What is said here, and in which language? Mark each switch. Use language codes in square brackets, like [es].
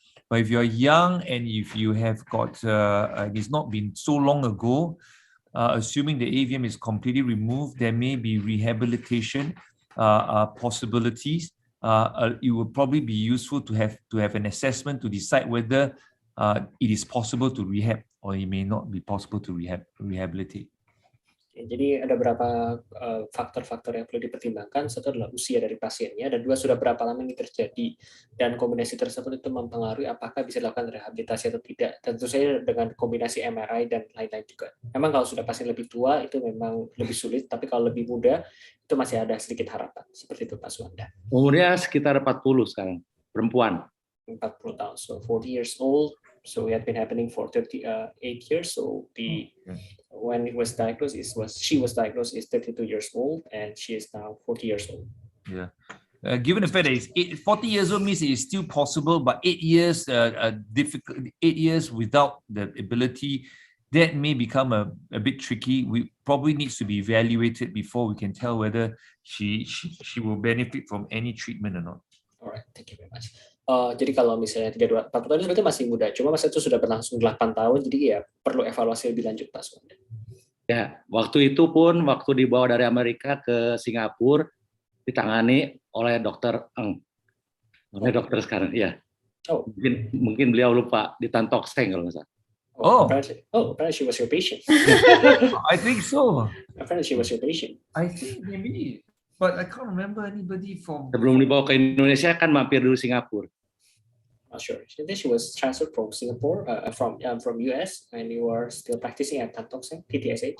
[en] But if you're young and if you have got, it's not been so long ago, assuming the AVM is completely removed, there may be rehabilitation possibilities. It will probably be useful to have an assessment to decide whether it is possible to rehab or it may not be possible to rehabilitate. [id] Jadi ada beberapa faktor-faktor yang perlu dipertimbangkan. Satu adalah usia dari pasiennya, dan dua, sudah berapa lama ini terjadi, dan kombinasi tersebut itu mempengaruhi apakah bisa dilakukan rehabilitasi atau tidak. Tentu saja dengan kombinasi MRI dan lain-lain juga. Memang kalau sudah pasien lebih tua itu memang lebih sulit, tapi kalau lebih muda itu masih ada sedikit harapan. Seperti itu Pak Suhanda. Umurnya sekitar 40 sekarang, perempuan. 40 tahun, [en] so 40 years old. So it had been happening for 38 years. So when it was diagnosed, she was diagnosed is 32 years old, and she is now 40 years old. Yeah. Given the fact that 40 years old means it is still possible, but 8 years difficult. 8 years without the ability, that may become a bit tricky. We probably needs to be evaluated before we can tell whether she will benefit from any treatment or not. Alright, thank you very much. [id] Jadi kalau misalnya 40 tahun itu berarti masih muda, cuma masa itu sudah berlangsung 8 tahun, jadi ya perlu evaluasi lebih lanjut Pak Suhanda. Ya, waktu itu pun waktu dibawa dari Amerika ke Singapura ditangani oleh Dokter Eng. Namanya dokter sekarang, ya. Oh, Mungkin beliau lupa di Tantokseng kalau nggak salah. [en] apparently she was your patient. I think so. Apparently she was your patient. I think maybe, but I can't remember anybody from. [id] Sebelum dibawa ke Indonesia kan mampir dulu Singapura. [en] Not sure. Then she was transferred from Singapore, from US, and you are still practicing at Tan Tock Seng, TTSH.